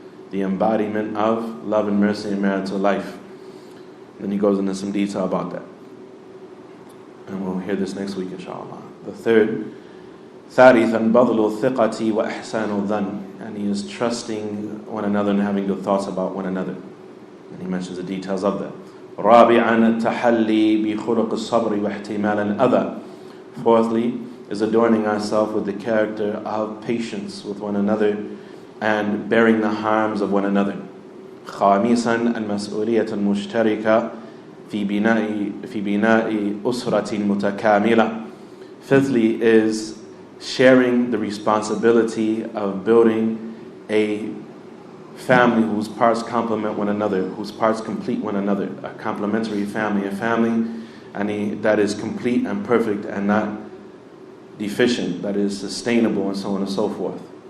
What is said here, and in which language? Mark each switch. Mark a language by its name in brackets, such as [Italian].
[English] The embodiment of love and mercy in marital life. Then he goes into some detail about that. And we'll hear this next week, inshallah. The third, [Arabic] ثالثا بذل الثقة وإحسان الظن, [English] and he is trusting one another and having good thoughts about one another. And he mentions the details of that. [Arabic] رابعا التحلي بخلق الصبر واحتمال الأذى. [English] Fourthly, is adorning ourselves with the character of patience with one another and bearing the harms of one another. [Arabic] خامسا المسؤولية المشتركة في بناء أسرة متكاملة. [English] Fifthly is sharing the responsibility of building a family whose parts complement one another, whose parts complete one another, a complementary family, a family that is complete and perfect and not deficient, that is sustainable, and so on and so forth.